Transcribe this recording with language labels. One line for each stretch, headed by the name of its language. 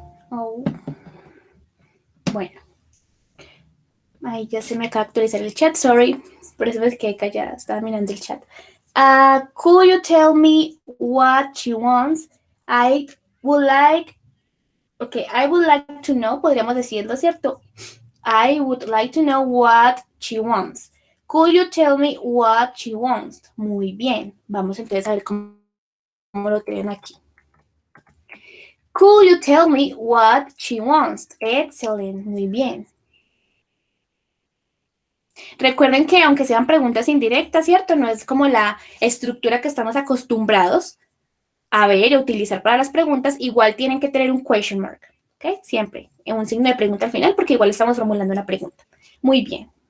Spanish: Oh. Bueno, ahí ya se me acaba de actualizar el chat, sorry. Por eso me quedé callada, estaba mirando el chat.
English: Could you tell me what she wants? I would like, okay, I would like to know,
Spanish: podríamos decirlo, ¿cierto?
English: I would like to know what she wants. Could you tell me what she wants?
Spanish: Muy bien, vamos entonces a ver cómo lo tienen aquí.
English: Could you tell me what she wants? Excellent,
Spanish: muy bien. Recuerden que aunque sean preguntas indirectas, ¿cierto? No es como la estructura que estamos acostumbrados a ver y a utilizar para las preguntas, igual tienen que tener un question mark, ¿ok? Siempre, en un signo de pregunta al final, porque igual estamos formulando una pregunta. Muy bien.